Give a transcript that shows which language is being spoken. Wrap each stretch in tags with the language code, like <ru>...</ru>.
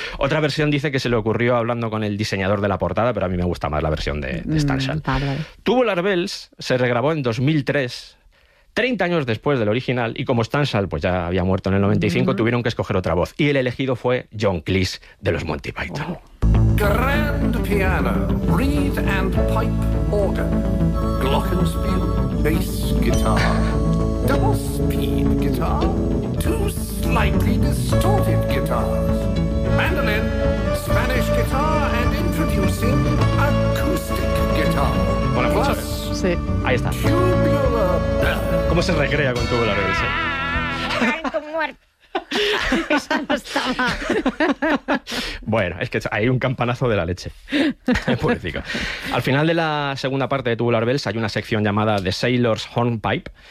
<es>Otra versión dice que se le ocurrió hablando con el diseñador de la portada, pero a mí me gusta más la versión de Stansel. Tubular Bells se regrabó en 2003, 30 años después del original, y como Stansel pues ya había muerto en el 95, tuvieron que escoger otra voz. Y el elegido fue John Cleese, de los Monty Python.</es> <en>Grand piano, reed and pipe organ, glockenspiel, bass guitar, double speed guitar, two slightly distorted guitars, mandolin, Spanish guitar, and introducing acoustic guitar.</en> <es>Bueno, pues plus, sí. Ahí está. Tubular bell. ¿Cómo se recrea con tubular bell? Ay, muerto. Esa no estaba. Bueno, es que hay un campanazo de la leche. Pobrecito. Al final de la segunda parte de Tubular Bells hay una sección llamada The Sailor's Hornpipe.</es>